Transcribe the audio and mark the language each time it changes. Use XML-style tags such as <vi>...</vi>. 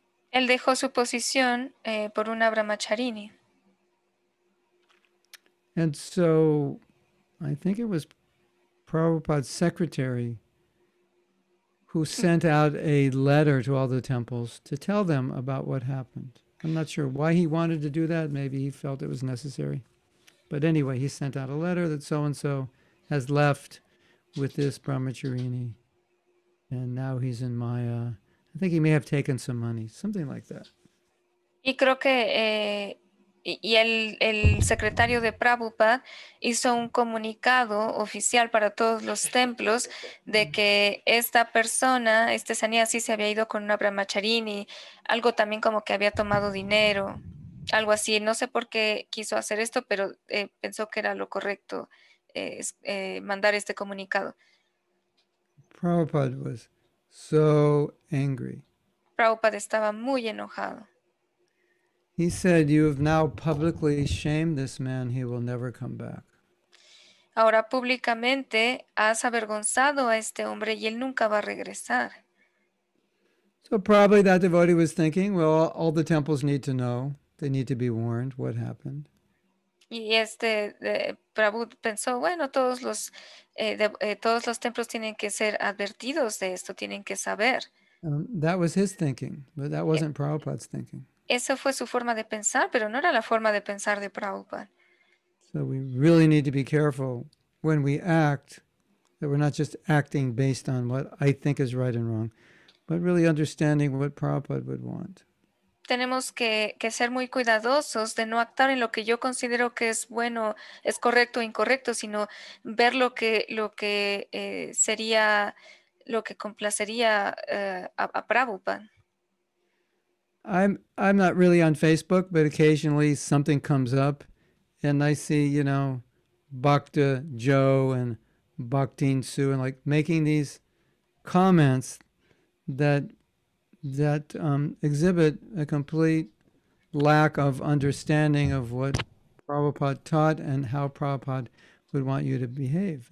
<es>Él dejó su posición por una brahmacharini.</es> <en>And so I think it was Prabhupada's secretary who sent out a letter to all the temples to tell them about what happened. I'm not sure why he wanted to do that. Maybe he felt it was necessary. But anyway, he sent out a letter that so-and-so has left with this brahmacharini. And now he's in Maya. I think he may have taken some money, something like that.</en> <es>Y creo que el secretario de Prabhupada hizo un comunicado oficial para todos los templos de que esta persona, este sannyasi, se había ido con una brahmacharini, algo también como que había tomado dinero, algo así. No sé por qué quiso hacer esto, pero pensó que era lo correcto mandar este comunicado.</es> <en>Prabhupada was so angry.</en> <es>Prabhupada estaba muy enojado.</es> <en>He said, "You have now publicly shamed this man. He will never come back."</en> <es>Ahora públicamente has avergonzado a este hombre y él nunca va a regresar.</es> <en>So probably that devotee was thinking, well, all the temples need to know. They need to be warned what happened.</en> <es>Y Prabhu pensó, bueno, todos los templos tienen que ser advertidos de esto, tienen que saber.</es> <en>That was his thinking, but that wasn't Prabhupada's thinking.</en> <es>Esa fue su forma de pensar, pero no era la forma de pensar de Prabhupada.</es> <en>So we really need to be careful when we act, that we're not just acting based on what I think is right and wrong, but really understanding what Prabhupada would want.</en> <es>Tenemos que ser muy cuidadosos de no actuar en lo que yo considero que es bueno, es correcto o incorrecto, sino ver lo que sería, lo que complacería a Prabhupada.</es> <en>I'm not really on Facebook, but occasionally something comes up and I see, Bhakta Joe and Bhaktin Sue and like making these comments that exhibit a complete lack of understanding of what Prabhupada taught and how Prabhupada would want you to behave.</en>